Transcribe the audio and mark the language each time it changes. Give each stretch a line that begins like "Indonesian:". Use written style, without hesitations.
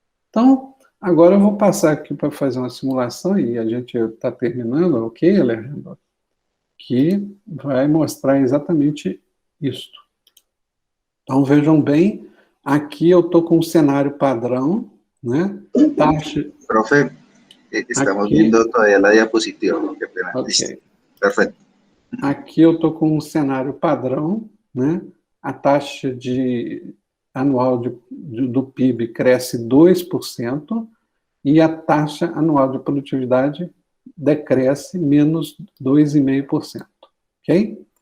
Portuguese: Então, agora eu vou passar aqui para fazer uma simulação, e a gente está terminando, ok, Alejandro? Que vai mostrar exatamente isto. Então, vejam bem, aqui eu estou com um cenário padrão, né? Taxa...
Spanish: Profe, estamos Aqui, viendo todavía la diapositiva, qué pena. Listo. ok. Perfecto.
Portuguese: Aqui eu estou com um cenário padrão, né? A taxa anual do PIB cresce 2% e a taxa anual de produtividade decresce menos 2,5%, ok?